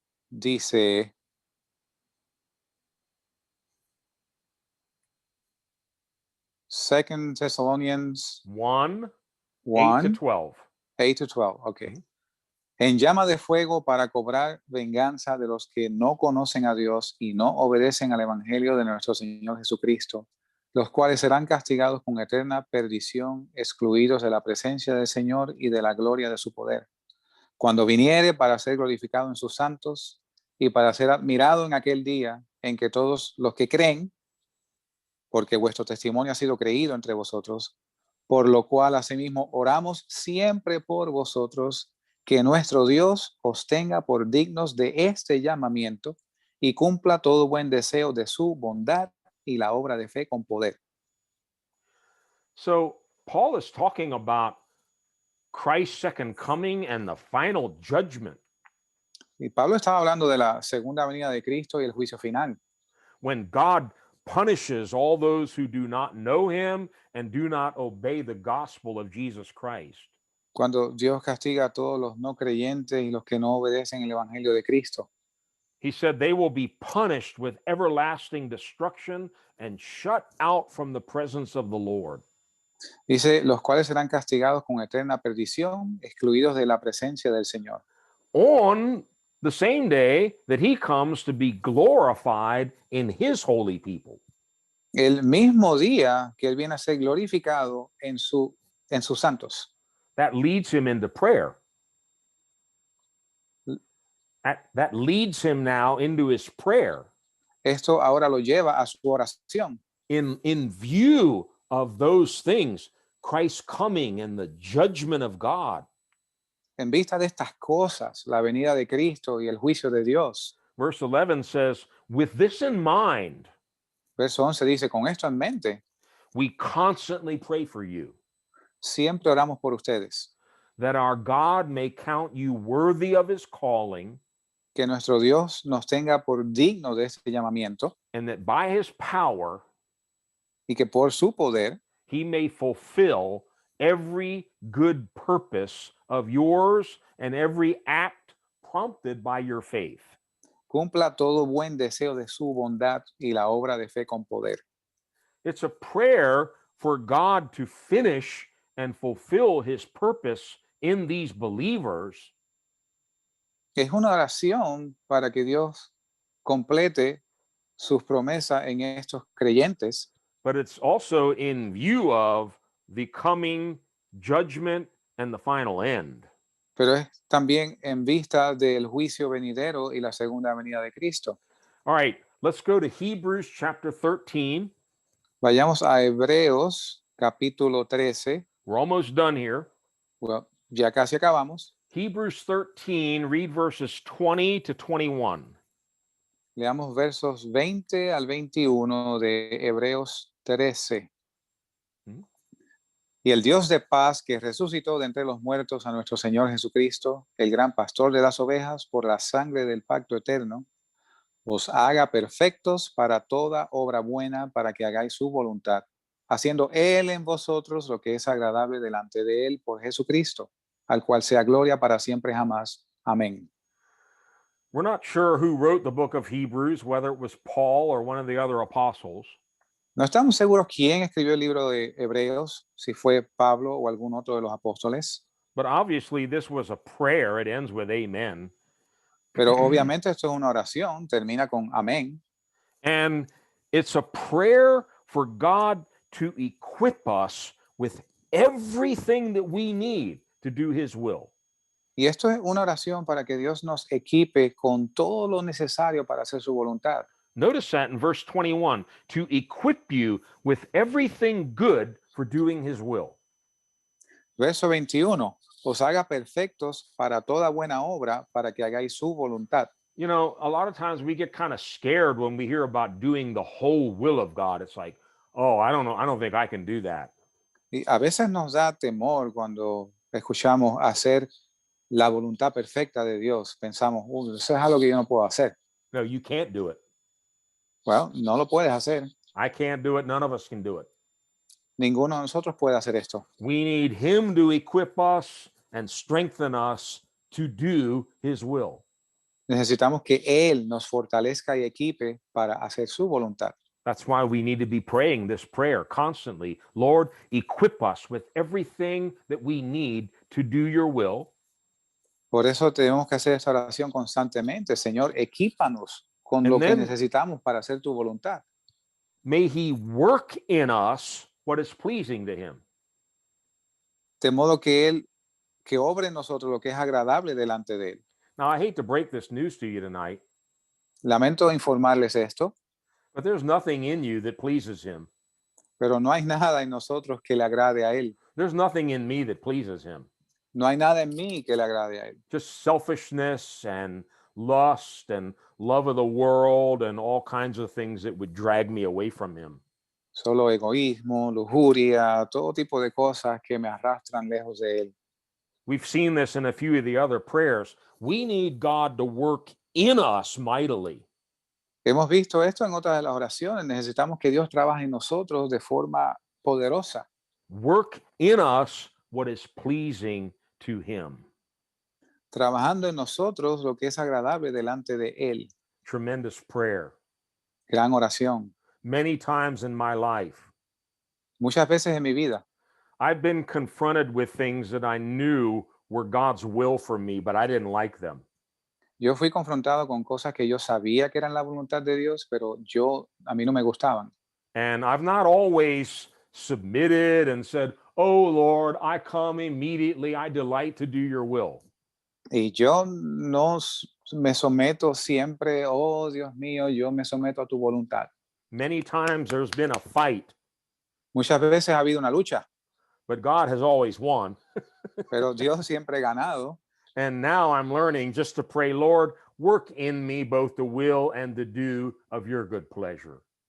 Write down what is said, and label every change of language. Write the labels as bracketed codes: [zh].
[es] Dice, [en] Second Thessalonians 1, 8 to 1, 12. 8 to 12, ok. Ujú. [es] En llama de fuego para cobrar venganza de los que no conocen a Dios y no obedecen al Evangelio de nuestro Señor Jesucristo, los cuales serán castigados con eterna perdición, excluidos de la presencia del Señor y de la gloria de su poder, cuando viniere para ser glorificado en sus santos y para ser admirado en aquel día en que todos los que creen, porque vuestro testimonio ha sido creído entre vosotros, por lo cual asimismo oramos siempre por vosotros, que nuestro Dios os tenga por dignos de este llamamiento y cumpla todo buen deseo de su bondad y la obra de fe con poder. [en] So, Paul is talking about Christ's second coming and the final judgment. [es] Y Pablo estaba hablando de la segunda venida de Cristo y el juicio final, [en] When God punishes all those who do not know him and do not obey the gospel of Jesus Christ. [es] cuando Dios castiga a todos los no creyentes y los que no obedecen el evangelio de Cristo. [en] He said they will be punished with everlasting destruction and shut out from the presence of the Lord. [es] Dice, los cuales serán castigados con eterna perdición, excluidos de la presencia del Señor. [en] On the same day that he comes to be glorified in his holy people. [es] El mismo día que Él viene a ser glorificado en sus santos. [en] That leads him into prayer. That leads him now into his prayer. [es] Esto ahora lo lleva a su oración. [en] In view of those things, Christ's coming and the judgment of God. [es] En vista de estas cosas, la venida de Cristo y el juicio de Dios. [en] Verse 11 says, with this in mind, [es] Verso 11 dice, con esto en mente, [en] we constantly pray for you, [es] siempre oramos por ustedes, [en] that our God may count you worthy of his calling, [es] que nuestro Dios nos tenga por digno de este llamamiento [en] and that by his power [es] y que por su poder [en] he may fulfill every good purpose of yours and every act prompted by your faith. [es] cumpla todo buen deseo de su bondad y la obra de fe con poder. [en] It's a prayer for God to finish and fulfill his purpose in these believers, [es] Es una oración para que Dios complete sus promesas en estos creyentes, [en] but it's also in view of the coming judgment and the final end. [es] pero es también en vista del juicio venidero y la segunda venida de Cristo. [en] All right, let's go to Hebrews chapter 13. [es] Vayamos a Hebreos capítulo 13. [en] We're almost done here. [es] Bueno, ya casi acabamos. [en] Hebrews 13, read verses 20 to 21. [es] Leamos versos 20 al 21 de Hebreos 13. Ujú. Y el Dios de paz que resucitó de entre los muertos a nuestro Señor Jesucristo, el gran pastor de las ovejas, por la sangre del pacto eterno, os haga perfectos para toda obra buena, para que hagáis su voluntad, haciendo Él en vosotros lo que es agradable delante de Él por Jesucristo, al cual sea gloria para siempre jamás. Amén. [en] We're not sure who wrote the book of Hebrews, whether it was Paul or one of the other apostles. [es] No estamos seguros quién escribió el libro de Hebreos, si fue Pablo o algún otro de los apóstoles, [en] But obviously, this was a prayer. It ends with amen. [es] pero obviamente esto es una oración, termina con amén. [en] And it's a prayer for God to equip us with everything that we need to do his will. [es] Y esto es una oración para que Dios nos equipe con todo lo necesario para hacer su voluntad. [en] Notice that in verse 21, to equip you with everything good for doing his will. [es] Verso 21, os haga perfectos para toda buena obra, para que hagáis su voluntad. [en] You know, a lot of times we get kind of scared when we hear about doing the whole will of God. It's like, oh, I don't know. I don't think I can do that. [es] Y a veces nos da temor cuando escuchamos hacer la voluntad perfecta de Dios. Pensamos, eso es algo que yo no puedo hacer. [en] No, you can't do it. [es] Bueno, no lo puedes hacer. [en] I can't do it. None of us can do it. [es] Ninguno de nosotros puede hacer esto. [en] We need him to equip us and strengthen us to do his will. [es] Necesitamos que Él nos fortalezca y equipe para hacer su voluntad. [en] That's why we need to be praying this prayer constantly. Lord, equip us with everything that we need to do your will. [es] Por eso tenemos que hacer esta oración constantemente. Señor, equípanos con [en] And [es] lo que [en] then- [es] necesitamos para hacer tu voluntad. [en] May he work in us what is pleasing to him. [es] De modo que Él, que obre en nosotros lo que es agradable delante de Él. [en] Now, I hate to break this news to you tonight, [es] Lamento informarles esto, [en] but there's nothing in you that pleases him. [es] pero no hay nada en nosotros que le agrade a Él. [en] There's nothing in me that pleases him. [es] No hay nada en mí que le agrade a Él. [en] Just selfishness and lust and love of the world and all kinds of things that would drag me away from him. [es] Solo egoísmo, lujuria, todo tipo de cosas que me arrastran lejos de Él. [en] We've seen this in a few of the other prayers. We need God to work in us mightily. [es] Hemos visto esto en otras de las oraciones. Necesitamos que Dios trabaje en nosotros de forma poderosa, [en] Work in us what is pleasing to him. [es] trabajando en nosotros lo que es agradable delante de Él. [en] Tremendous prayer. [es] Gran oración. [en] Many times in my life, [es] Muchas veces en mi vida [en] I've been confronted with things that I knew were God's will for me, but I didn't like them. [es] yo fui confrontado con cosas que yo sabía que eran la voluntad de Dios, pero a mí no me gustaban. [en] And I've not always submitted and said, "Oh Lord, I come immediately. I delight to do your will." [es] Y yo no me someto siempre, oh Dios mío, yo me someto a tu voluntad. [en] Many times there's been a fight [es] Muchas veces ha habido una lucha, [en] but God has always won. [es] pero Dios siempre ha ganado. [en] And now I'm learning just to pray, Lord, work in me both the will and the do of your good pleasure.